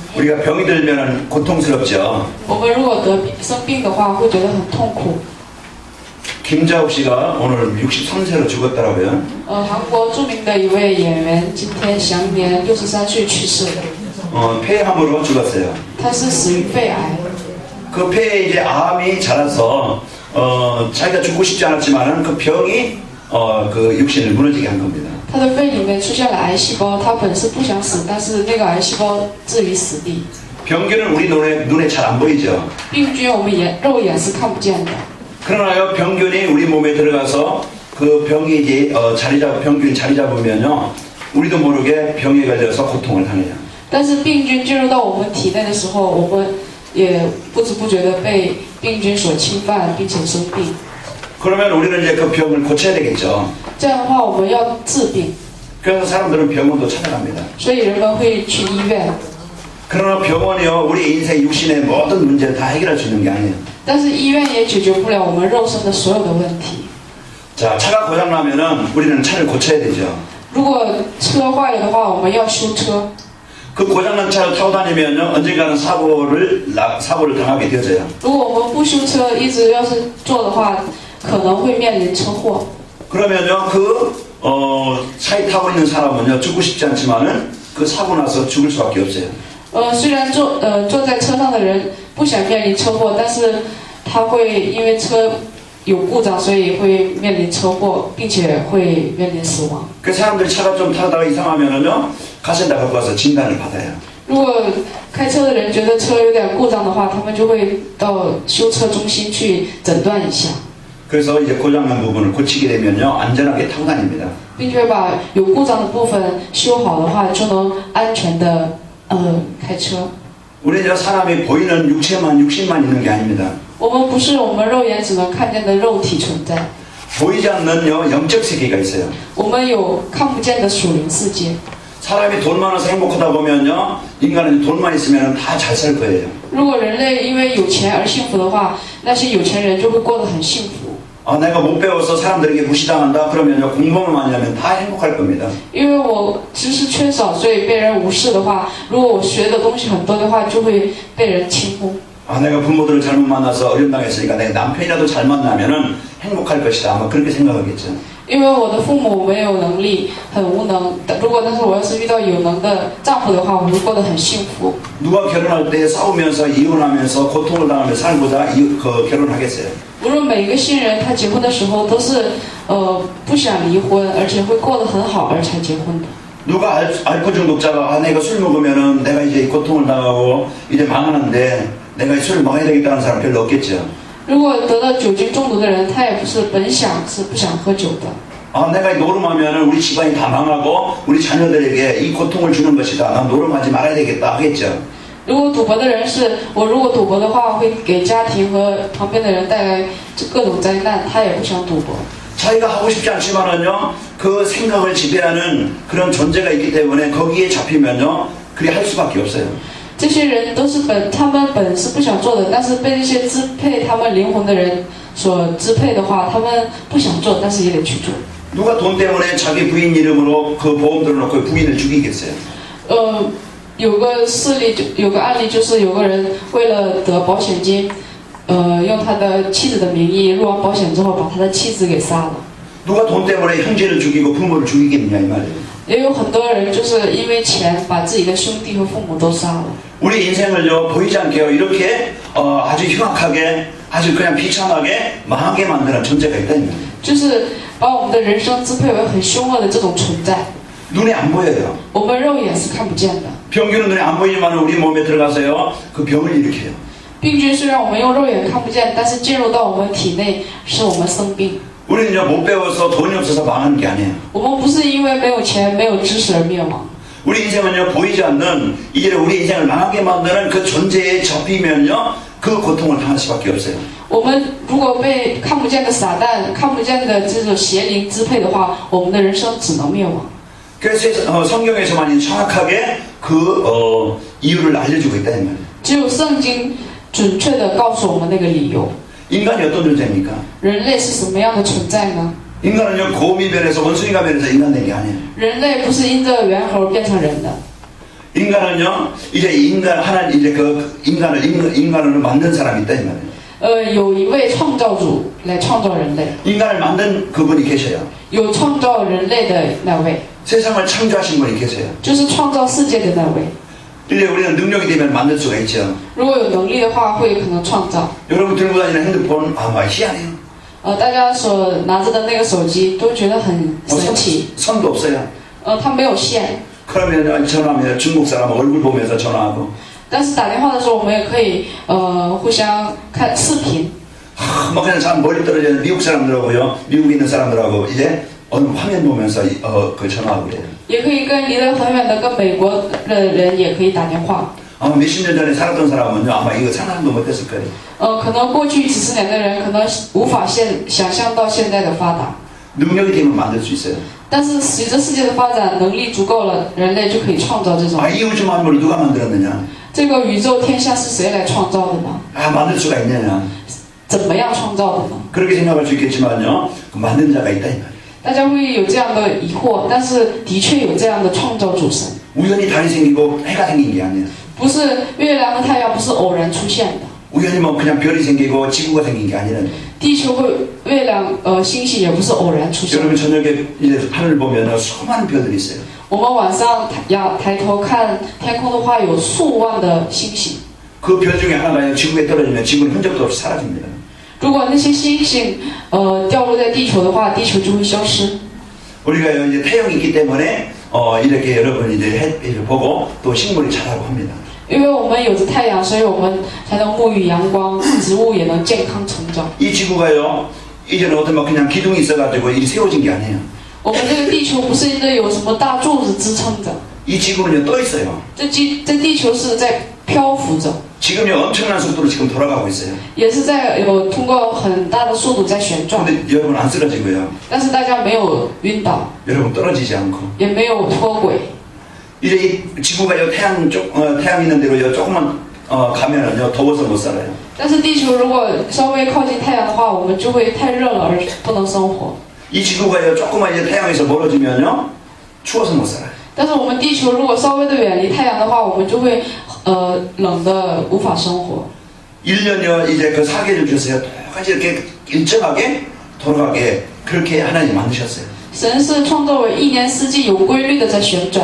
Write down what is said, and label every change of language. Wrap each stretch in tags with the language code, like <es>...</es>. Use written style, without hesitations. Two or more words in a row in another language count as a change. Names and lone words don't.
<ko>우리가 병이 들면 고통스럽죠.</ko> <zh>我们如果生病的话，会觉得很痛苦。</zh> <ko>김자옥 씨가 오늘 63세로 죽었더라고요.</ko> <zh>韩国著名的一位演员今天享年63岁去世的。</zh> <ko>폐암으로 죽었어요.</ko> <zh>他是死于肺癌。</zh> <ko>그 폐에 이제 암이 자라서 자기가 죽고 싶지 않았지만은 그 병이 그 육신을 무너지게 한 겁니다.</ko> <zh>他的肺里面出现了癌细胞，他本是不想死，但是那个癌细胞置于死地。</zh> <ko>병균은 우리 눈에 잘 안 보이죠.</ko> <zh>病菌我们肉眼是看不见的。</zh> <ko>그러나요, 병균이 우리 몸에 들어가서 그 병이 이제 병균이 자리 잡으면요, 우리도 모르게 병에 걸려서 고통을 당해요.</ko> <zh>但是病菌进入到我们体内的时候，我们也不知不觉的被病菌所侵犯，并且生病。</zh> <ko>그러면 우리는 이제 그 병을 고쳐야 되겠죠.</ko> <zh>这样的话，我们要治病。</zh> <ko>그래서 사람들은 병원도 찾아갑니다.</ko> <zh>所以人们会去医院。</zh> <ko>그러나 병원이요, 우리 인생 육신의 모든 문제를 다 해결할 수 있는 게 아니에요.</ko> <zh>但是医院也解决不了我们肉身的所有的问题。</zh> <ko>자, 차가 고장 나면은 우리는 차를 고쳐야 되죠.</ko> <zh>如果车坏了的话，我们要修车。</zh> <ko>그 고장난 차를 타고 다니면요, 언젠가는 사고를 당하게 되어져요.</ko> <zh>如果我们不修车，一直要是做的话，可能会面临车祸。</zh> <ko>그러면요, 차에 타고 있는 사람은요, 죽고 싶지 않지만은 그 사고 나서 죽을 수밖에 없어요.</ko> <zh>虽然坐在车上的人不想面临车祸，但是他会因为车有故障，所以会面临车祸，并且会面临死亡。</zh> <ko>그 사람들이 차가 좀 타다가 이상하면은요, 가센터 갖고 와서 진단을 받아요.</ko> <zh>如果开车的人觉得车有点故障的话，他们就会到修车中心去诊断一下。</zh> <ko>그래서 이제 고장난 부분을 고치게 되면요, 안전하게 타고 다닙니다.</ko> <zh>并且把有故障的部分修好的话，就能安全的开车。</zh> <ko>우리 저 사람이 보이는 육신만 있는 게 아닙니다.</ko> <zh>我们不是我们肉眼只能看见的肉体存在，</zh> <ko>보이지 않는 영적 세계가 있어요.</ko> <zh>我们有看不见的属灵世界。</zh> <ko>사람이 돈 많아서 행복하다 보면요, 인간은 돈만 있으면 다 잘 살 거예요.</ko> <zh>如果人类因为有钱而幸福的话，那些有钱人就会过得很幸福。</zh> <ko>내가 못 배워서 사람들에게 무시당한다 그러면요, 공부만 많이 하면 다 행복할 겁니다.</ko> <zh>因为我知识缺少，所以被人无视的话，如果我学的东西很多的话，就会被人轻忽。</zh> <ko>내가 부모들을 잘못 만나서 어려움당했으니까 내가 남편이라도 잘 만나면은 행복할 것이다. 아마 그렇게 생각하겠죠.</ko> <zh>因为我的父母没有能力，很无能。如果但是我要是遇到有能的丈夫的话，我会过得很幸福。</zh> <ko>누가 결혼할 때 싸우면서 이혼하면서 고통을 당하며 살고자 결혼하겠어요?</ko> <zh>无论每一个新人他结婚的时候都是不想离婚，而且会过得很好而才结婚的。</zh> <ko>누가 알코올 중독자가 내가 술 먹으면은 내가 이제 고통을 당하고 이제 망하는데 내가 술 먹어야 되겠다는 사람 별로 없겠죠.</ko> <zh>如果得到酒精中毒的人，他也不是不想喝酒的。</zh> <ko>내가 노름하면은 우리 집안이 다 망하고 우리 자녀들에게 이 고통을 주는 것이다. 난 노름하지 말아야 되겠다 하겠죠.</ko> <zh>如果赌博的人是我，如果赌博的话，会给家庭和旁边的人带来各种灾难，他也不想赌博。</zh> <ko>자기가 하고 싶지 않지만은요, 그 생각을 지배하는 그런 존재가 있기 때문에 거기에 잡히면요, 그게 할 수밖에 없어요.</ko> <zh>这些人都是他们本是不想做的，但是被这些支配他们灵魂的人所支配的话，他们不想做，但是也得去做。</zh> <ko>누가 돈 때문에 자기 부인 이름으로 그 보험 들어놓고 부인을 죽이겠어요?</ko> <zh>有个案例，就是有个人为了得保险金，用他的妻子的名义入完保险之后，把他的妻子给杀了。</zh> <ko>누가 돈 때문에 형제를 죽이고 부모를 죽이겠느냐 이 말이에요.</ko> <zh>也有很多人就是因为钱把自己的兄弟和父母都杀了。</zh> <ko>우리 인생을요, 보이지 않게요, 이렇게 아주 흉악하게, 아주 그냥 비참하게 망하게 만드는 존재가 있다 이 말이에요.</ko> <zh>就是把我们的人生支配为很凶恶的这种存在。</zh> <ko>눈에 안 보여요.</ko> <zh>我们肉眼是看不见的。</zh> <ko>병균은 눈에 안 보이지만 우리 몸에 들어가서요, 그 병을 일으켜요.</ko> <zh>病菌虽然我们用肉眼看不见，但是进入到我们体内，使我们生病。</zh> <ko>우리는요, 못 배워서 돈이 없어서 망하는 게 아니에요.</ko> <zh>我们不是因为没有钱、没有知识而灭亡。</zh> <ko>우리 인생은요, 보이지 않는 이제 우리 인생을 망하게 만드는 그 존재에 잡히면요, 그 고통을 당할 수밖에 없어요.</ko> <zh>我们如果被看不见的撒旦、看不见的这种邪灵支配的话，我们的人生只能灭亡。</zh> <ko>그래서 성경에서만 정확하게 그 이유를 알려주고 있다 이 말이에요.</ko> <zh>只有圣经准确的告诉我们那个理由。</zh> <ko>인간이 어떤 존재입니까?</ko> <zh>人类是什么样的存在呢？</zh> <ko>인간은요, 곰이 변해서 원숭이가 변해서 인간 된 게 아니에요.</ko> <zh>人类不是因着猿猴变成人的。</zh> <ko>인간은요, 이제 하나님 이제 그 인간을 만든 사람이 있다 이 말이에요.</ko> <zh>有一位创造主来创造人类，</zh> <ko>인간을 만든 그분이 계셔요.</ko> <zh>有创造人类的那位，</zh> <ko>세상을 창조하신 분이 계세요.</ko> <zh>就是创造世界的那位。</zh> <ko>이제 우리는 능력이 되면 만들 수가 있죠.</ko> <zh>如果有能力的话，会可能创造。</zh> <ko>여러분 들고 다니는 핸드폰 아마 희한해요.</ko> <zh>大家所拿着的那个手机都觉得很神奇。</zh> <ko>선도 없어요.</ko> <zh>它没有线，</zh> <ko>그러면 전화하면 중국 사람 얼굴 보면서 전화하고</ko> <zh>但是打电话的时候，我们也可以互相看视频。</zh> <ko>뭐 그냥 참 멀리 떨어지는 미국 사람들하고요, 미국에 있는 사람들하고 이제 어느 화면 보면서 그 전화하고 그래요.</ko> <zh>也可以跟离得很远的跟美国的人也可以打电话。</zh> <ko>아마 몇십 년 전에 살았던 사람은요, 아마 이거 상상도 못했을 거예요.</ko> <zh>可能过去几十年的人可能无法想象到现在的发达，</zh> <ko>능력이 되면 만들 수 있어요.</ko> <zh>但是随着世界的发展，能力足够了，人类就可以创造这种。</zh> <ko>이 우주 만물을 누가 만들었느냐?</ko> <zh>这个宇宙天下是谁来创造的呢？</zh> <ko>만들 수가 있느냐?</ko> <zh>怎么样创造的呢？</zh> <ko>그렇게 생각할 수 있겠지만요, 그 만든 자가 있다 이 말이에요.</ko> <zh>大家会有这样的疑惑，但是的确有这样的创造主神，</zh> <ko>우연히 달이 생기고 해가 생긴 게 아니에요.</ko> <zh>不是月亮和太阳不是偶然出现的，</zh> <ko>우연히 뭐 그냥 별이 생기고 지구가 생긴 게 아니라는 거예요.</ko> <zh>地球和月亮星星也不是偶然出现的。</zh> <ko>여러분 저녁에 이제 하늘을 보면 수많은 별들이 있어요.</ko> <zh>我们晚上抬头看天空的话，有数万的星星。</zh> <ko>그 별 중에 하나가 지구에 떨어지면 지구는 흔적도 없이 사라집니다.</ko> <zh>如果那些星星掉落在地球的话，地球就会消失。</zh> <ko>우리가 이제 태양이 있기 때문에 이렇게 여러분 이제 햇빛을 보고 또 식물이 자라고 합니다.</ko> <zh>因为我们有着太阳，所以我们才能沐浴阳光，植物也能健康成长。</zh> <ko>이 지구가요, 이제는 어떤 뭐 그냥 기둥이 있어가지고 이 세워진 게 아니에요.</ko> <zh>我们这个地球不是因为有什么大柱子支撑着，</zh> <ko>이 지구는요 떠 있어요.</ko> <zh>这地球是在漂浮着，</zh> <ko>지금요 엄청난 속도로 지금 돌아가고 있어요.</ko> <zh>也是在通过很大的速度在旋转。</zh> <ko>근데 여러분 안 쓰러지고요.</ko> <zh>但是大家没有晕倒，</zh> <ko>여러분 떨어지지 않고</ko> <zh>也没有脱轨。</zh> <ko>이제 이 지구가요 태양 있는 데로요 조금만 가면은요 더워서 못 살아요.</ko> <zh>但是地球如果稍微靠近太阳的话，我们就会太热了而不能生活。</zh> <ko>이 지구가요 조금만 이제 태양에서 멀어지면요 추워서 못 살아요.</ko> <zh>但是我们地球如果稍微的远离太阳的话，我们就会冷的无法生活。</zh> <ko>1년이요 이제 그 사계를 주세요. 똑같이 이렇게 일정하게 돌아가게 그렇게 하나님 만드셨어요.</ko> <zh>神是创造为一年四季有规律的在旋转。</zh>